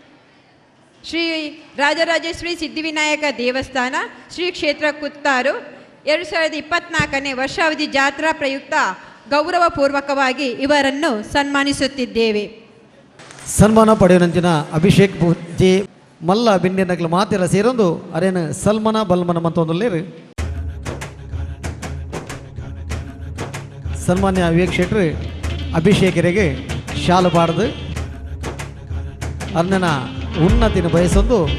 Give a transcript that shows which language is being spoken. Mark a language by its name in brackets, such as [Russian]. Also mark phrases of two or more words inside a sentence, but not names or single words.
[Kannada] ಶ್ರೀ ರಾಜರಾಜೇಶ್ವರಿ ಸಿದ್ಧಿವಿನಾಯಕ ದೇವಸ್ಥಾನ ಶ್ರೀ ಕ್ಷೇತ್ರ ಕುತ್ತಾರು 2024ನೇ ವರ್ಷಾವಧಿ ಜಾತ್ರಾ ಪ್ರಯುಕ್ತ ಗೌರವಪೂರ್ವಕವಾಗಿ ಇವರನ್ನು ಸನ್ಮಾನಿಸುತ್ತಿದ್ದೇವೆ. [Tulu] ಸನ್ಮಾನ ಪಡೆಯುವಂಚಿನ ಅಭಿಷೇಕ್ ಜೆ ಮಲ್ಲ ಬಿಂಡಿನಗ್ಲು ಮಾತೆಲ್ಲ ಸೇರೊಂದು ಅರೇನು ಸಲ್ಮನ ಬಲ್ಮನ ಮಂತೊಂದುಲ್ಲೇರು ಸನ್ಮಾನ್ಯ ವಿವೇಕ್ ಶೆಟ್ರು ಅಭಿಷೇಕರಿಗೆ ಶಾಲು ಪಾಡ್ದು ಅರ್ನನ ಉನ್ನತಿನ ಬಯಸೊಂದು